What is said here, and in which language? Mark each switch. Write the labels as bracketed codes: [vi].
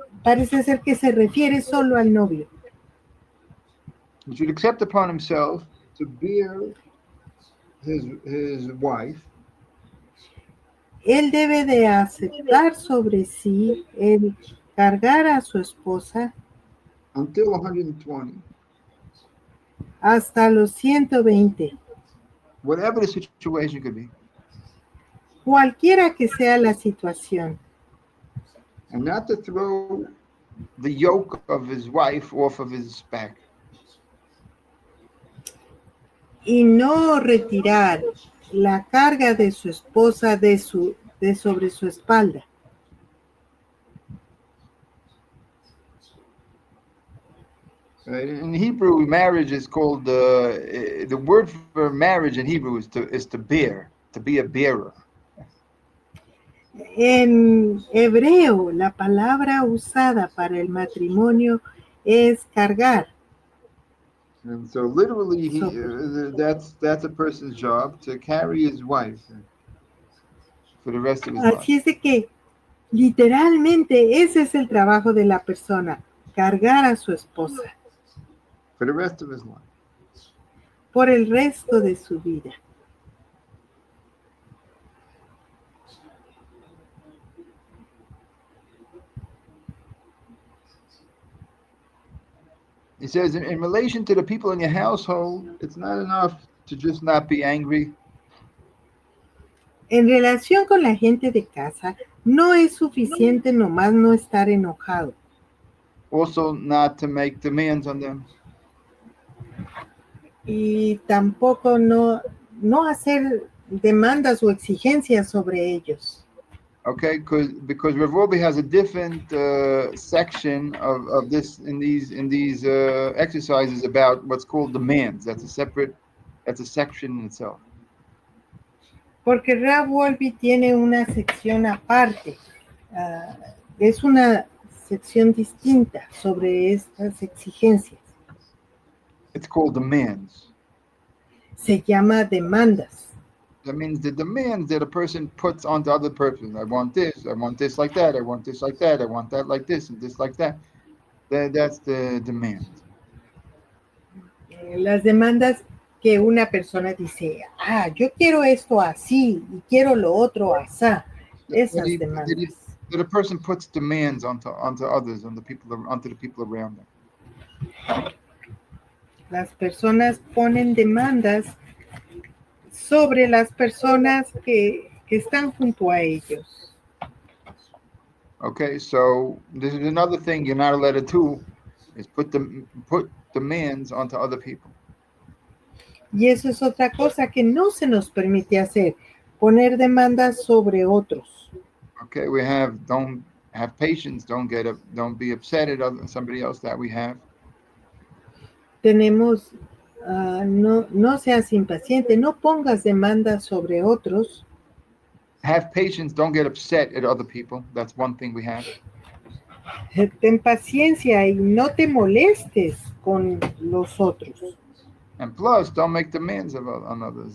[es] Parece ser que se refiere solo al novio. [en] He should accept upon himself to bear his wife. [es] Él debe de aceptar sobre sí el cargar a su esposa [en] Until 120. [es] hasta los 120. [en] Whatever the situation could be. [es] Cualquiera que sea la situación. [en] And not to throw the yoke of his wife off of his back. [es] Y no retirar la carga de su esposa de sobre su espalda. [en] Right? In Hebrew, marriage is called the word for marriage in Hebrew is to bear, to be a bearer. [es] En hebreo, la palabra usada para el matrimonio es cargar. [en] And so literally, that's a person's job, to carry his wife for the rest of his life. [es] Así es de que literalmente ese es el trabajo de la persona, cargar a su esposa. [en] For the rest of his life. [es] Por el resto de su vida. [en] He says, in relation to the people in your household, it's not enough to just not be angry. [es] En relación con la gente de casa, no es suficiente nomás no estar enojado. [en] Also, not to make demands on them. [es] Y tampoco no hacer demandas o exigencias sobre ellos. [en] Okay, because Rav Wolbe has a different section of this in these exercises about what's called demands. That's a section in itself. [es] Porque Rav Wolbe tiene una sección aparte. Es una sección distinta sobre estas exigencias. [en] It's called demands. [es] Se llama demandas. [en] That means the demands that a person puts onto other person. I want this like that, I want this like that, I want that like this and this like that. That's the demand. [es] Las demandas que una persona dice, yo quiero esto así y quiero lo otro asá. Esas demandas. [en] That a person puts demands onto others, onto the people around them. [es] Las personas ponen demandas sobre las personas que están junto a ellos. [en] Okay, so this is another thing you're not allowed to do, is put demands onto other people. [es] Y eso es otra cosa que no se nos permite hacer, poner demandas sobre otros. [en] Okay, don't have patience, don't be upset at somebody else that we have. [es] Tenemos, no seas impaciente, no pongas demandas sobre otros. [en] Have patience, don't get upset at other people. That's one thing we have. [es] Ten paciencia y no te molestes con los otros. [en] And plus, don't make demands on others.